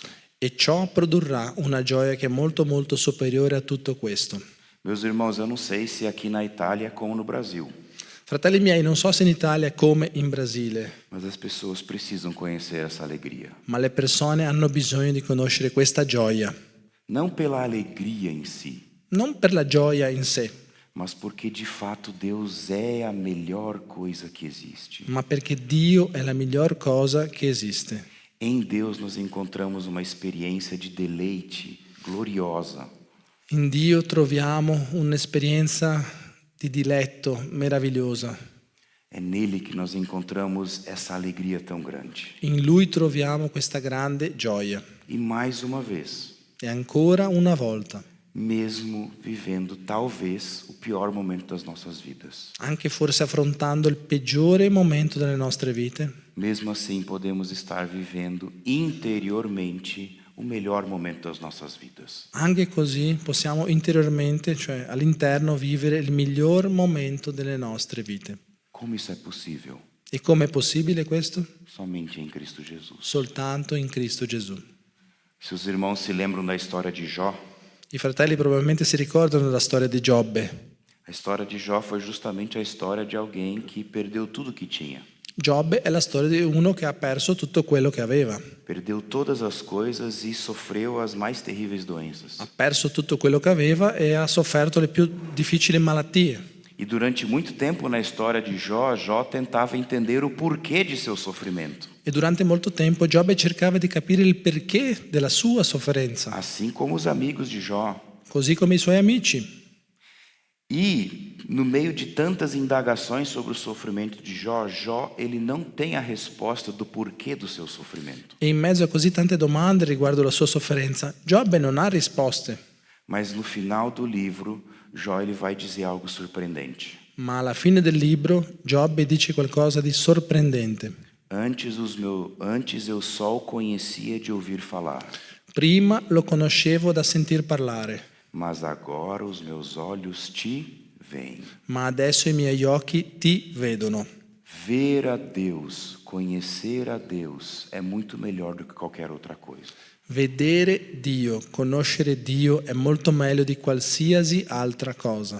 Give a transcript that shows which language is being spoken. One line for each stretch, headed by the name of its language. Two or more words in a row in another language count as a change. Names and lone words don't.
Italian: E ciò produrrà una gioia che è molto molto superiore a tutto questo.
Portuguese: Meus irmãos, eu não sei se aqui na Itália é como no Brasil,
Italian: Fratelli miei, non so se in Italia è come in Brasile,
Portuguese: mas as pessoas precisam conhecer essa alegria.
Italian: ma le persone hanno bisogno di conoscere questa gioia.
Portuguese: Não pela alegria em si,
Italian: Non per la gioia in sé,
Portuguese: mas porque de fato Deus é a melhor coisa que existe.
Italian: ma perché Dio è la miglior cosa che esiste.
Portuguese: Em Deus nós encontramos uma experiência de deleite gloriosa.
Italian: In Dio troviamo un'esperienza di diletto meravigliosa.
Portuguese: É nele que nós encontramos essa alegria tão grande.
Italian: In Lui troviamo questa grande gioia.
Portuguese: E mais uma vez,
Italian: E ancora una volta,
Portuguese: mesmo vivendo talvez o pior momento das nossas vidas,
Italian: anche forse affrontando il peggiore momento delle nostre vite,
Portuguese: mesmo assim podemos estar vivendo interiormente o melhor momento das nossas vidas.
Italian: anche così possiamo interiormente, cioè all'interno, vivere il miglior momento delle nostre vite.
Portuguese: Como isso é possível?
Italian: E come è possibile questo?
Portuguese: Somente em Cristo Jesus.
Italian: Soltanto in Cristo Gesù.
Portuguese: Se os irmãos se lembram da história de Jó,
Italian: I fratelli probabilmente si ricordano della storia di Giobbe.
Portuguese: a história de Jó foi justamente a história de alguém que perdeu tudo que tinha.
Italian: Giobbe è la storia di uno che ha perso tutto quello che aveva.
Portuguese: Perdeu todas as coisas e sofreu as mais terríveis doenças.
Italian: Ha perso tutto quello che aveva e ha sofferto le più difficili malattie.
Portuguese: E durante muito tempo na história de Jó, Jó tentava entender o porquê de seu sofrimento.
Italian: E durante molto tempo Giobbe cercava di capire il perché della sua sofferenza,
Portuguese: Assim como os amigos de Jó.
Italian: così come i suoi amici.
Portuguese: E no meio de tantas indagações sobre o sofrimento de Jó, Jó ele não tem a resposta do porquê do seu sofrimento.
Italian: E in mezzo a così tante domande riguardo la sua sofferenza, Giobbe non ha risposte,
Portuguese: Mas no final do livro, Jó ele vai dizer algo surpreendente.
Italian: ma alla fine del libro Giobbe dice qualcosa di sorprendente.
Portuguese: Antes eu só o conhecia de ouvir falar,
Italian: Prima lo conoscevo da sentir parlare,
Portuguese: mas agora os meus olhos te veem.
Italian: ma adesso i miei occhi ti vedono.
Portuguese: Ver a Deus, conhecer a Deus é muito melhor do que qualquer outra coisa.
Italian: Vedere Dio, conoscere Dio è molto meglio di qualsiasi altra cosa,